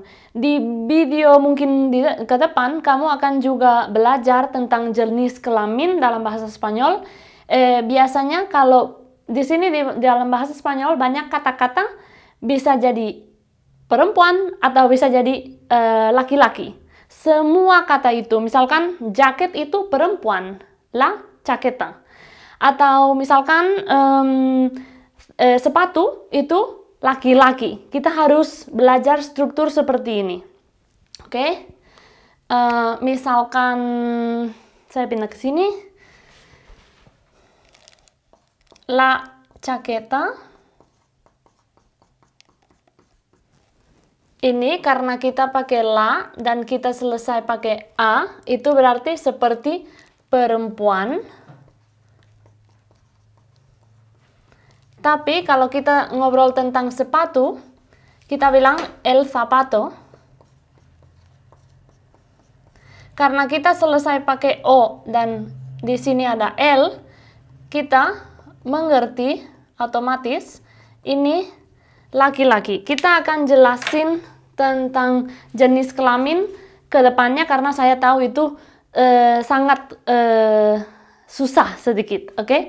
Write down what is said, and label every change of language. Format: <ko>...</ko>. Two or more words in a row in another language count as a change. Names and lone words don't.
<id>Di video mungkin ke depan, kamu akan juga belajar tentang jenis kelamin dalam bahasa Spanyol. Biasanya kalau di sini di dalam bahasa Spanyol banyak kata-kata bisa jadi perempuan atau bisa jadi laki-laki. Semua kata itu, misalkan jaket itu perempuan,</id> <es>la chaqueta.</es> <id>Atau misalkan sepatu itu laki-laki. Kita harus belajar struktur seperti ini. Oke? Misalkan saya pindah ke sini.</id> <es>La chaqueta.</es> <id>Ini karena kita pakai la dan kita selesai pakai a, itu berarti seperti perempuan. Tapi kalau kita ngobrol tentang sepatu, kita bilang</id> <es>el zapato.</es> <id>Karena kita selesai pakai o dan di sini ada l, kita mengerti otomatis ini laki-laki. Kita akan jelasin tentang jenis kelamin ke depannya karena saya tahu itu sangat susah sedikit, oke?</id>